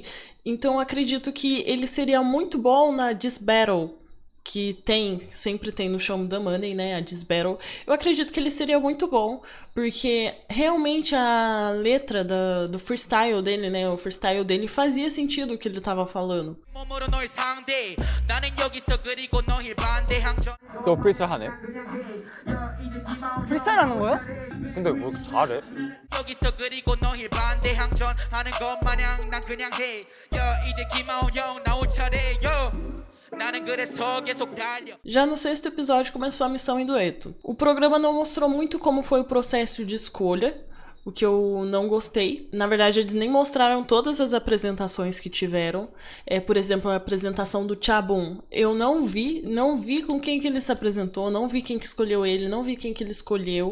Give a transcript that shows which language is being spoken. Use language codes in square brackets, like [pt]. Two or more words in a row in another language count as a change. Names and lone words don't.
[pt] Então, eu acredito que ele seria muito bom na [en] Diss Battle, [pt] que sempre tem no Show Me the Money, né, a [en] Diss Battle. [pt] Eu acredito que ele seria muito bom, porque realmente a letra do freestyle dele, né, o freestyle dele fazia sentido o que ele tava falando. [ko] 또 프리스타일 하네? 프리스타일 하는 거야? 근데 왜 이렇게 잘해? 여기서 그리고 너희 반대항전하는 것 마냥 난 그냥 해. 이제 김하온 형 나올 차례요. [pt] Já no 6º episódio começou a missão em dueto. O programa não mostrou muito como foi o processo de escolha, o que eu não gostei. Na verdade, eles nem mostraram todas as apresentações que tiveram. Por exemplo, a apresentação do Chabun. Eu não vi com quem que ele se apresentou, não vi quem que escolheu ele, não vi quem que ele escolheu.